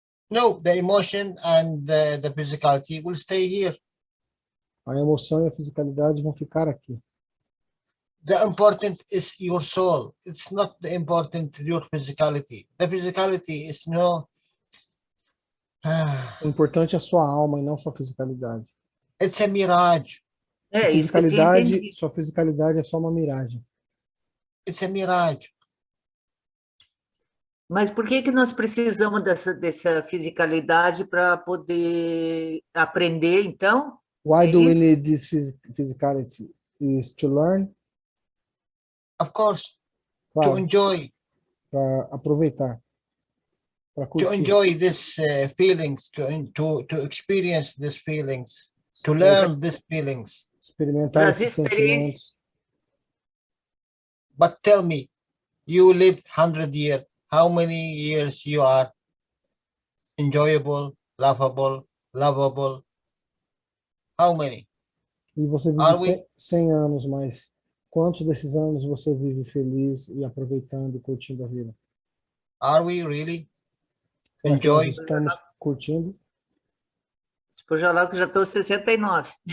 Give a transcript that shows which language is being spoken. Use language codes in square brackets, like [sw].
[en] No, the emotion and the physicality will stay here. [pt] A emoção e a fisicalidade vão ficar aqui. [en] The important is your soul. It's not the important your physicality. The physicality is no. [pt] O importante é a sua alma e não sua fisicalidade. [en] It's a mirage. [pt] É isso que eu tinha entendido. Sua fisicalidade é só uma miragem. [en] It's a mirage. [pt] Mas por que nós precisamos dessa fisicalidade para poder aprender, então? [en] Why do we need this physicality? Is to learn? Of course. [pt] Claro, [en] to enjoy. [pt] Para aproveitar. Para curtir. [en] To enjoy these feelings, to experience these feelings, to learn these feelings. [pt] Experimentar esses sentimentos. [en] But tell me, you lived 100 years. How many years you are enjoyable, lovable? How many? [pt] E você vive 100 anos, mas quantos desses anos você vive feliz e aproveitando e curtindo a vida? [en] Are we really? [pt] Será que nós [en] Enjoy. [pt] estamos curtindo? Tipo, Jalal, que eu já estou 69.